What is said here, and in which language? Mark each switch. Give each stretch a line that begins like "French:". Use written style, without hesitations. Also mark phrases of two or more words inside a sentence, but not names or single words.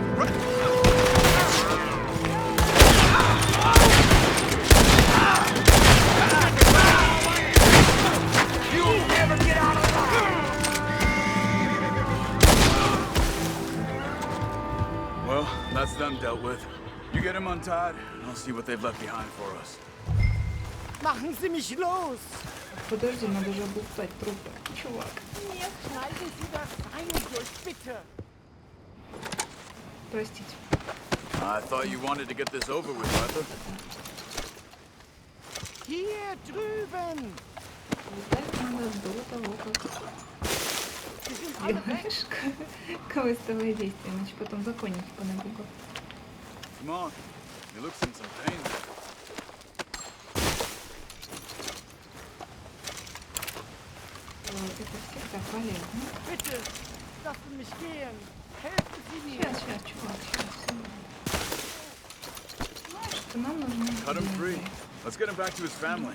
English: You'll never get out of Well, that's them dealt with. You get him untied, and I'll see what they've left behind for us.
German: Machen Sie mich los!
Russian: Подожди, надо же облутать трупы. Чувак. Нет,
German: schneiden Sie das Seil durch, bitte!
Russian: Простите.
English: I thought you wanted to get this over with, Arthur.
German: Hier drüben!
Russian: Лутать надо до того, как сделаешь квестовые действия, иначе потом законники понабегут.
English: Come on. He looks in some pain.
Russian: Это всегда полезно.
German: Bitte, lassen mich gehen! Helfen Sie mir!
Russian: Сейчас, чувак, сейчас. Знаешь, что нам нужны
English: Cut him free.
Russian: деньги.
English: Let's get him back to his family.